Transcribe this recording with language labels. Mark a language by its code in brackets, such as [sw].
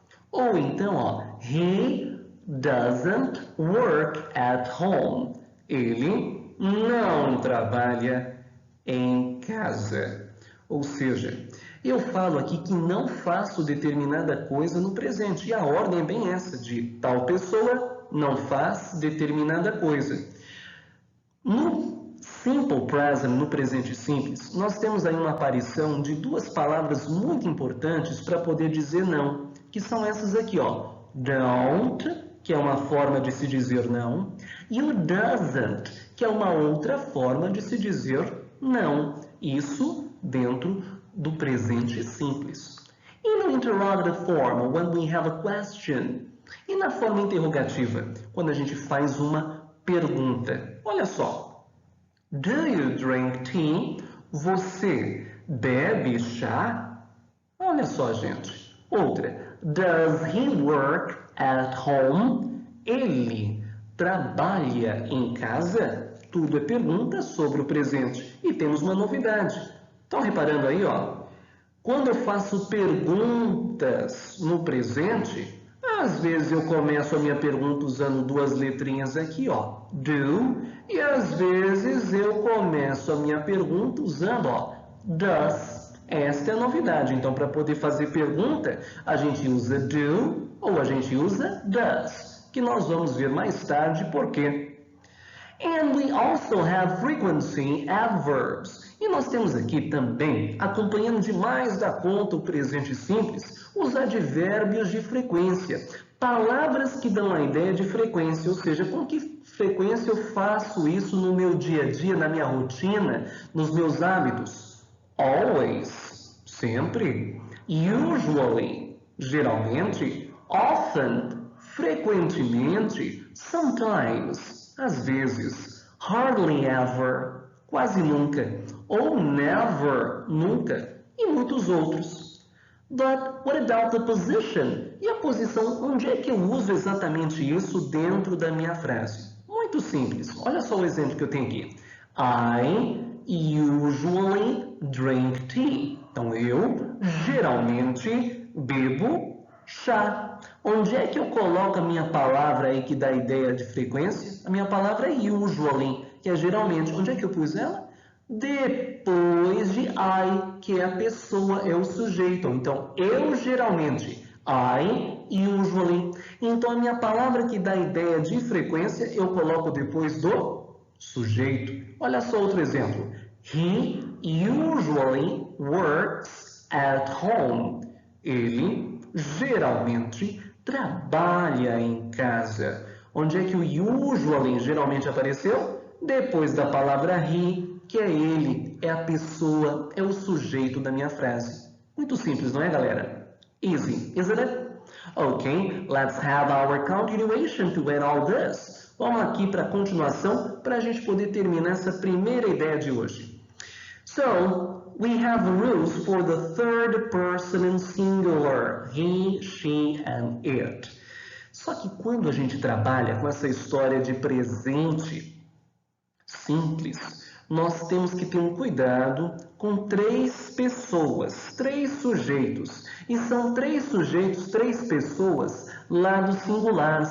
[pt] Ou então, ó, [en] he doesn't work at home. [pt] Ele não trabalha em casa. Ou seja, eu falo aqui que não faço determinada coisa no presente. E a ordem é bem essa, de tal pessoa não faz determinada coisa. No simple present, no presente simples, nós temos aí uma aparição de duas palavras muito importantes para poder dizer não, que são essas aqui, ó. Don't, que é uma forma de se dizer não, e o doesn't, que é uma outra forma de se dizer não. Isso dentro do presente simples. E no [en] interrogative form, when we have a question. [pt] E na forma interrogativa, quando a gente faz uma pergunta. Olha só. [en] Do you drink tea? [pt] Você bebe chá? Olha só, gente. Outra. [en] Does he work at home? [pt] Ele trabalha em casa? Tudo é pergunta sobre o presente. E temos uma novidade. Estão reparando aí, ó? Quando eu faço perguntas no presente, às vezes eu começo a minha pergunta usando duas letrinhas aqui, ó, do, e às vezes eu começo a minha pergunta usando, ó, does. Esta é a novidade. Então, para poder fazer pergunta, a gente usa do ou a gente usa does, que nós vamos ver mais tarde por quê. [en] And we also have frequency adverbs. [pt] E nós temos aqui também, acompanhando demais da conta o presente simples, os advérbios de frequência. Palavras que dão a ideia de frequência, ou seja, com que frequência eu faço isso no meu dia a dia, na minha rotina, nos meus hábitos? Always, sempre. Usually, geralmente. Often, frequentemente. Sometimes, às vezes. Hardly ever, quase nunca. Ou never, nunca. E muitos outros. [en] But what about the position? [pt] E a posição, onde é que eu uso exatamente isso dentro da minha frase? Muito simples. Olha só o exemplo que eu tenho aqui. [en] I usually drink tea. [pt] Então, eu geralmente bebo chá. Onde é que eu coloco a minha palavra aí que dá ideia de frequência? A minha palavra é usually, que é geralmente. Onde é que eu pus ela? Depois de I, que é a pessoa, é o sujeito. Então, eu geralmente, [en] I usually. [pt] Então, a minha palavra que dá ideia de frequência, eu coloco depois do sujeito. Olha só outro exemplo. [en] He usually works at home. [pt] Ele geralmente trabalha em casa. Onde é que o usually geralmente apareceu? Depois da palavra he, que é ele, é a pessoa, é o sujeito da minha frase. Muito simples, não é, galera? [en] Easy, isn't it? Ok, let's have our continuation to end all this. [pt] Vamos aqui para a continuação, para a gente poder terminar essa primeira ideia de hoje. [en] So, we have rules for the third person in singular, he, she, and it. [pt] Só que quando a gente trabalha com essa história de presente simples, nós temos que ter um cuidado com três pessoas, três sujeitos. E são três sujeitos, três pessoas lá do singular.